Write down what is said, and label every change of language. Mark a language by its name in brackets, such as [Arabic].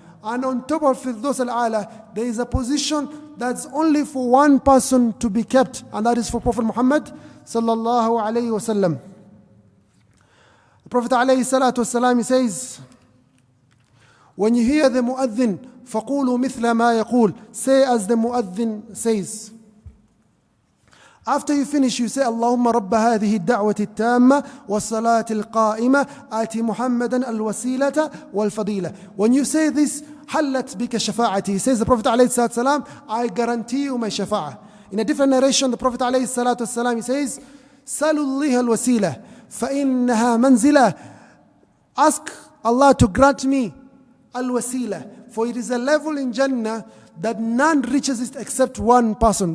[English] And on top of Firdaus Al-A'la, there is a position that's only for one person to be kept, and that is for Prophet Muhammad sallallahu alayhi wa sallam. The Prophet alayhi salatu wasalam, he says, when you hear the mu'adhin, فَقُولُوا مِثْلَ مَا يَقُولُ, say as the mu'adhin says. [Arabic] After you finish, you say, اللهم رب هذه الدعوة التامة والصلاة القائمة آتي محمدا الوسيلة والفضيلة. [English] When you say this, حلت بك شفاعتي. He says, the Prophet عليه الصلاة والسلام, I guarantee you my shafa'ah. In a different narration, the Prophet عليه الصلاة والسلام, he says, سلوا الله الوسيلة فإنها منزلة. Ask Allah to grant me al-wasila, for it is a level in Jannah that none reaches it except one person.